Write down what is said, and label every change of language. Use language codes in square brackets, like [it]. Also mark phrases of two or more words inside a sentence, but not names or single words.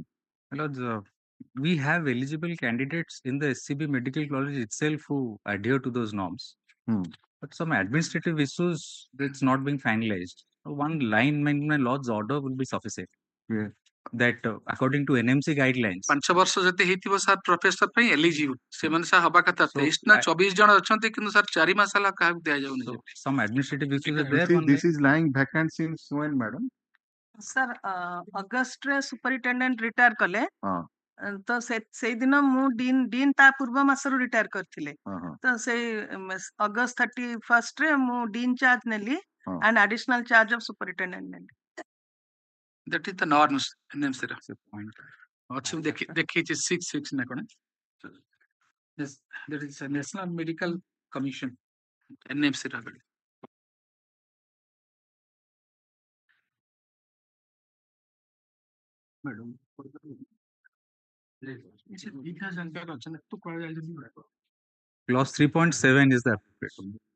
[en] Lord, we have eligible candidates in the SCB Medical College itself who adhere to those norms. But some administrative issues that's not being finalized. One line in my Lord's order will be sufficient. Yeah. That according to NMC guidelines. [or] 5 ବର୍ଷ ଯଦି ହେଇଥିବ ସାର୍ ପ୍ରଫେସର ପାଇଁ ଏଲିଜିବଲ୍ ସେମାନେ ସାର୍ ହବା କଥା 23 ନା 24 ଜଣ ଅଛନ୍ତି କିନ୍ତୁ ସାର୍ 4 ମାସ ହେଲା କାହାକୁ ଦିଆଯାଉନି। [en] Some administrative issues are there. This is lying vacant since when, madam? [or] ସର ଅଗଷ୍ଟ ରେ [en] superintendent retire [or] କଲେ ତ ସେ ଦିନ ମୁଁ ଡିନ ଟା ପୂର୍ବ ମାସରୁ ରିଟାୟର କରିଥିଲେ ତ ସେ ଅଗଷ୍ଟ 31 ରେ ମୁଁ [en] dean charge [or] ନେଲି [en] and additional charge of superintendent. That is the norms NMC ର [or] ଅଛି ଦେଖେଇଛି 6 ନା କଣ? [en] Yes, that is a National Medical Commission NMC ର Madam. Clause 3.7 is the appropriate.